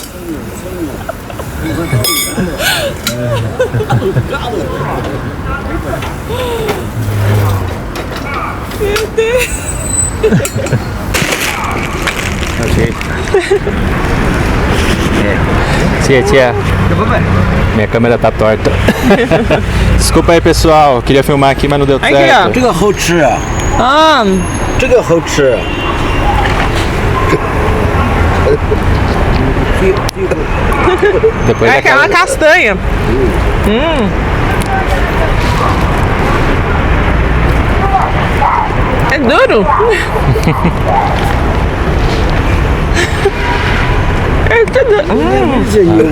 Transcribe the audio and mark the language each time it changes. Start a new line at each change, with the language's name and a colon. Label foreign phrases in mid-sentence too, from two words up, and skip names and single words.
Portuguese: Meu Deus. Ok. Tia. Minha câmera tá torta. Desculpa aí, pessoal. Queria filmar aqui, mas não deu certo. Aqui, ó.
Chinese: 这个好吃啊， Ah, 这个好吃。
Portuguese: Depois é que é uma castanha. É duro. É tudo.